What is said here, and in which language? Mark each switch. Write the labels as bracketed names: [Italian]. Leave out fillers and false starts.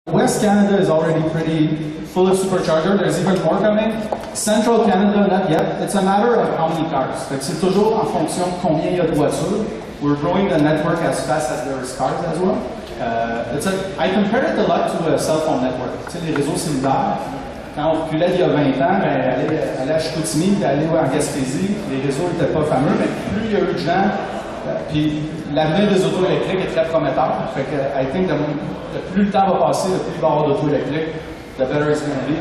[English] West Canada is already pretty full of supercharger. There's even more coming. Central Canada, not yet. It's a matter of how many cars. [French] C'est toujours en fonction de combien il y a de voitures. [English] We're growing the network as fast as there is cars as well. I compare it a lot to a cell phone network. [French] Tu sais, les réseaux cellulaires, quand on reculait il y a 20 ans, aller à Chicoutimi et aller en Gaspésie, les réseaux n'étaient pas fameux, mais plus il y a eu de gens, puis l'avenir des autos électriques est très prometteur. Fait que, [English] I think [French] plus le temps va passer, le plus il va y avoir d'autos électriques, [English] the better it's going to be.